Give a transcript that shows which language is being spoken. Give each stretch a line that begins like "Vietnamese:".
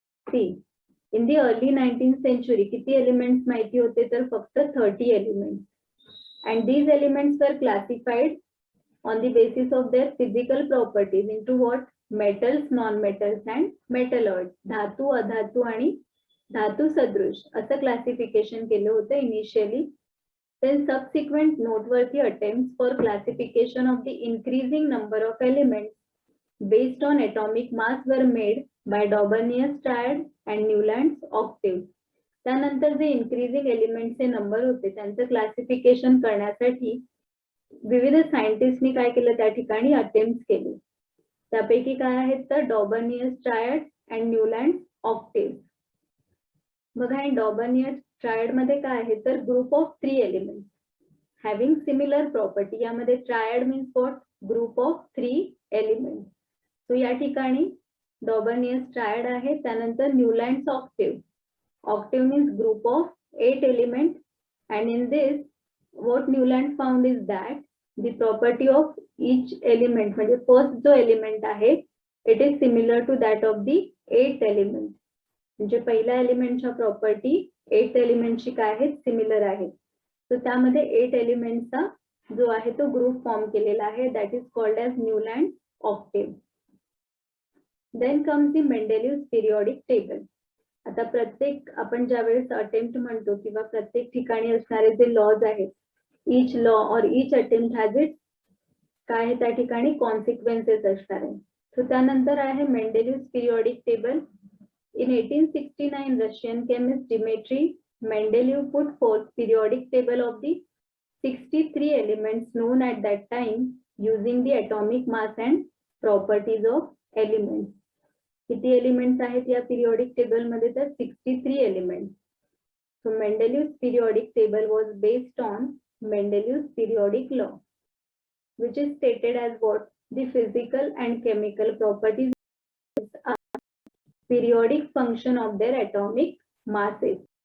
English: See, in the early 19th century,
Marathi: किती elements माहिती होते तर फक्त 30 elements,
English: and these elements were classified on the basis of their physical properties into what? Metals, non-metals, and metalloids.
Marathi: धातू, अधातू आणि धातू सदृश असं classification केलं होतं initially.
English: Then subsequent noteworthy attempts for classification of the increasing number of elements based on atomic mass were made by Daubeney's triad and Newland's octave.
Marathi: त्यानंतर जे increasing elements चे नंबर होते त्यांचं क्लासिफिकेशन करण्यासाठी विविध सायंटिस्टनी काय केलं त्या ठिकाणी अटेम्प्ट केले. त्यापैकी काय आहेत तर डॉबर्नियस ट्रायड अँड न्यूलँड ऑक्टेव्ह. बघा, डॉबर्नियस ट्रायड मध्ये काय आहे तर
English: Group of 3 elements having similar property.
Marathi: यामध्ये triad means what?
English: Group of 3 elements.
Marathi: So या ठिकाणी डॉबर्नियस ट्रायड आहे. त्यानंतर Newlands octave.
English: octave means group of 8 element, and in this what Newland found is that the property of each element,
Marathi: म्हणजे first जो element आहे
English: it is similar to that of the 8th element.
Marathi: म्हणजे पहिल्या एलिमेंटच्या property 8th एलिमेंटची काय आहेत? Similar आहे. So त्यामध्ये 8 एलिमेंटचा जो आहे तो ग्रुप फॉर्म केलेला आहे,
English: That is called as Newland octave. Then comes the Mendeleev's periodic table.
Marathi: आता प्रत्येक आपण ज्या वेळेस अटेम्प्ट म्हणतो किंवा प्रत्येक ठिकाणी असणारे जे लॉज आहेत,
English: each law or each attempt has its
Marathi: काय आहे त्या ठिकाणी कॉन्सिक्वेन्सेस असणार आहे. सो त्यानंतर आहे मेंडेलिव्हज periodic table.
English: In 1869, Russian chemist Dmitry Mendeleev put forth periodic table of the 63 elements known at that time using the atomic mass and properties of elements.
Marathi: किती elements आहेत या पिरियॉडिक टेबल मध्ये तर 63 elements.
English: So Mendeleev's periodic table was based on Mendeleev's periodic law, which is stated as what? The physical and chemical properties are periodic function of their atomic masses.